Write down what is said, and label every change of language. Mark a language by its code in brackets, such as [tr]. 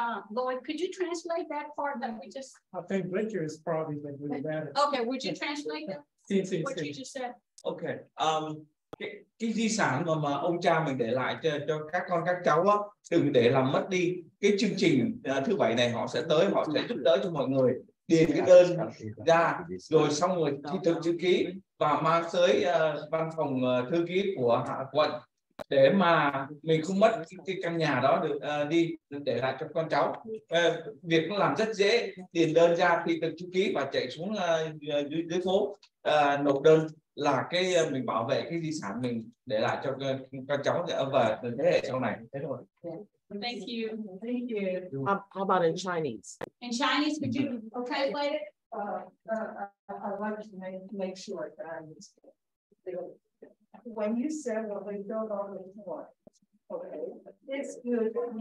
[en] Lloyd, could you translate that part that we just? I think Richard is probably going to do that. Okay, would you translate that? What you just said? Okay. [vi] Cái di sản mà ông cha mình để lại cho các con các cháu á, đừng để làm mất đi. Cái chương trình thứ bảy này họ sẽ tới, họ sẽ giúp đỡ cho mọi người điền cái đơn ra, rồi xong rồi thi thực chữ ký và mang tới văn phòng thư ký của quận để mà mình không mất cái căn nhà đó được đi để lại cho con cháu. Việc nó làm rất dễ, điền đơn ra thi thực chữ ký và chạy xuống dưới phố nộp đơn là cái mình bảo vệ cái di sản mình để lại cho con cháu và thế hệ sau này. Thế thôi. [en] Thank you. Thank you. How about in Chinese? In Chinese, could you translate it? I'd like to make sure that I understand. When you said what we built on the floor, okay, it's good.